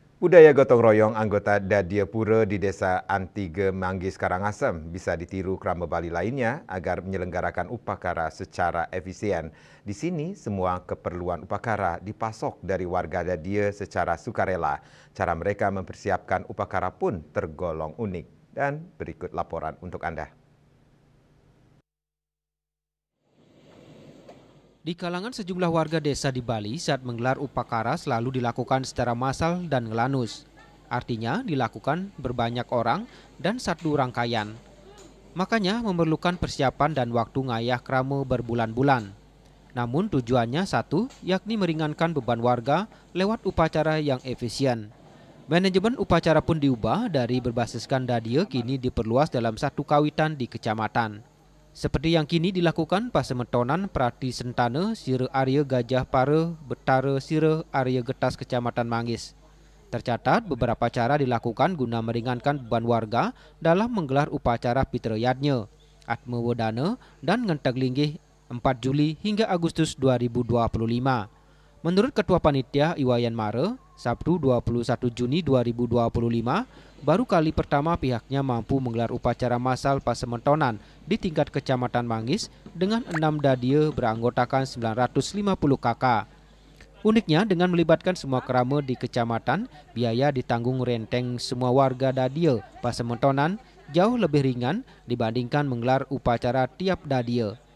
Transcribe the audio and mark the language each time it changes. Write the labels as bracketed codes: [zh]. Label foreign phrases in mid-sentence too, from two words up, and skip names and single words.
[id] Budaya gotong royong anggota Dadia Pura di Desa Antige Manggis Karangasem bisa ditiru krama Bali lainnya agar menyelenggarakan upacara secara efisien. Di sini semua keperluan upacara dipasok dari warga Dadia secara sukarela. Cara mereka mempersiapkan upacara pun tergolong unik. Dan berikut laporan untuk Anda. Di kalangan sejumlah warga desa di Bali saat menggelar upacara selalu dilakukan secara massal dan ngelanus. Artinya dilakukan berbanyak orang dan satu rangkaian. Makanya memerlukan persiapan dan waktu ngayah krama berbulan-bulan. Namun tujuannya satu, yakni meringankan beban warga lewat upacara yang efisien. Manajemen upacara pun diubah dari berbasiskan dadia kini diperluas dalam satu kawitan di kecamatan. Seperti yang kini dilakukan Pasemetonan Prati Sentana Sira Arya Gajah Para Betara Sira Arya Getas Kecamatan Manggis. Tercatat beberapa cara dilakukan guna meringankan beban warga dalam menggelar upacara Pitrayadnya, Atma Wedana dan Ngenteg Linggih 4 Juli hingga Agustus 2025. Menurut Ketua Panitia Iwayan Mara, Sabtu 21 Juni 2025, baru kali pertama pihaknya mampu menggelar upacara massal Pasemetonan di tingkat Kecamatan Manggis dengan 6 dadia beranggotakan 950 kakak. Uniknya dengan melibatkan semua krama di kecamatan, biaya ditanggung renteng semua warga dadia Pasemetonan jauh lebih ringan dibandingkan menggelar upacara tiap dadia.